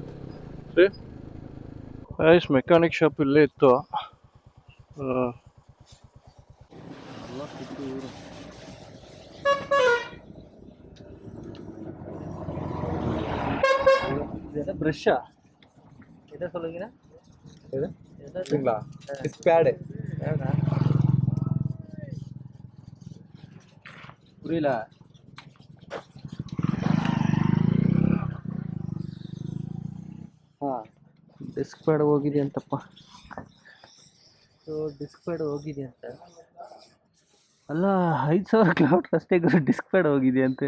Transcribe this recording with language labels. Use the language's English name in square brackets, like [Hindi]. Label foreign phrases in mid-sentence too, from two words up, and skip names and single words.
[Kannada] ಗೈಸ್, ಮೆಕ್ಯಾನಿಕ್ ಶಾಪ್ ಇಲ್ಲೇ ಇತ್ತು. [Tamil] ಬ್ರಷಾ இதை சொல்லுங்கண்ணா. இது இதுங்களா? [English] disc pad. [Tamil] புரியல. [Kannada] ಹಾಂ, [English] disc pad [Kannada] ಹೋಗಿದೆ ಅಂತಪ್ಪ. ಸೊ [English] disc pad [Kannada] ಹೋಗಿದೆ ಅಂತ ಅಲ್ಲ, 5,000 ಕಿಲೋಮೀಟ್ರ್ ಅಷ್ಟೇ ಗುರು, [English] disc pad [Kannada] ಹೋಗಿದೆ ಅಂತೆ.